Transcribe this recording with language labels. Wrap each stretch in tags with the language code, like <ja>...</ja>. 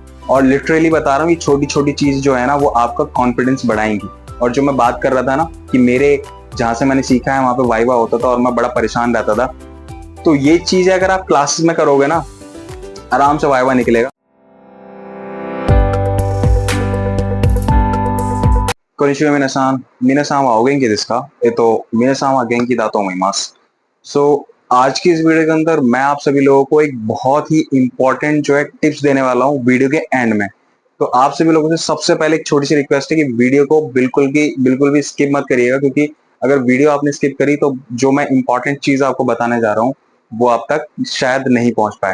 <hi>और लिटरली बता रहा हूँ, ये छोटी छोटी चीज जो है ना, वो आपका कॉन्फिडेंस बढ़ाएंगी। और जो मैं बात कर रहा था ना कि मेरे जहां से मैंने सीखा है वहां पे वाइवा होता था और मैं बड़ा परेशान रहता था, तो ये चीज अगर आप क्लासेस में करोगे ना, आराम से वाइवा निकलेगा।</hi> <ja>こんにちは皆さん、皆さんはお元気ですか皆さんは元気だと思います।</ja> <hi>सो आज की इस वीडियो के अंदर मैं आप सभी लोगों को एक बहुत ही इंपॉर्टेंट जो है टिप्स देने वाला हूँ वीडियो के एंड में। तो आप सभी लोगों से सबसे पहले एक छोटी सी रिक्वेस्ट है कि वीडियो को बिल्कुल भी स्किप मत करिएगा, क्योंकि अगर वीडियो आपने स्किप करी तो जो मैं इंपॉर्टेंट चीज आपको बताने जा रहा हूँ वो आप तक शायद नहीं पहुंच पाए।</hi>